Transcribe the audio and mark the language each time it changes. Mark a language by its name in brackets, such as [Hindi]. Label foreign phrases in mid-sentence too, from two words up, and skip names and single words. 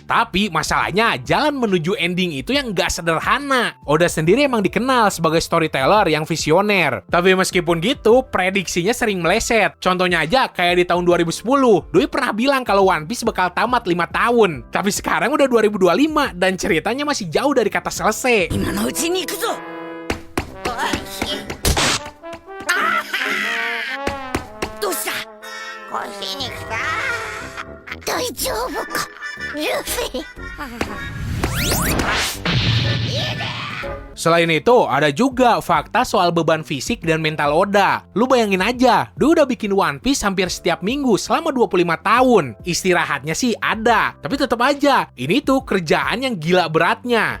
[Indonesian] Tapi masalahnya jalan menuju ending itu yang gak sederhana. Oda sendiri emang dikenal sebagai storyteller yang visioner. Tapi meskipun gitu, prediksinya sering meleset. Contohnya aja kayak di tahun 2010, Doi pernah bilang kalau One Piece bakal tamat 5 tahun. Tapi sekarang udah 2025 dan ceritanya masih jauh dari kata selesai. [Japanese] 今のうちに行くぞ。どうした？腰に来た。大丈夫か、ルフィ。 [Indonesian] Selain itu, ada juga fakta soal beban fisik dan mental Oda. Lu bayangin aja, dia udah bikin One Piece hampir setiap minggu selama 25 tahun. Istirahatnya sih ada, tapi tetap aja, ini tuh kerjaan yang gila beratnya.